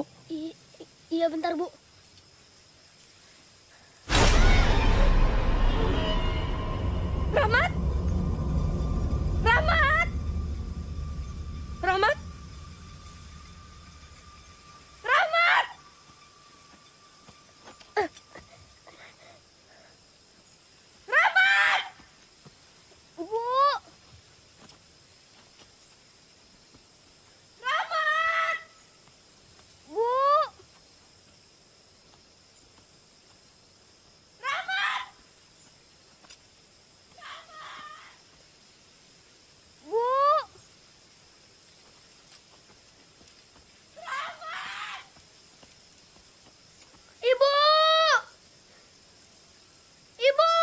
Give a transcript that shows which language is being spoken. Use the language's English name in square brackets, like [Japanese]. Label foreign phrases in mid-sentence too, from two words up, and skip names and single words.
[Indonesian] Iya bentar Bu. Rahmat! Rahmat! Rahmat! Rahmat! Rahmat! Bu. Rahmat! Bu. Bu. Ibu. Ibu.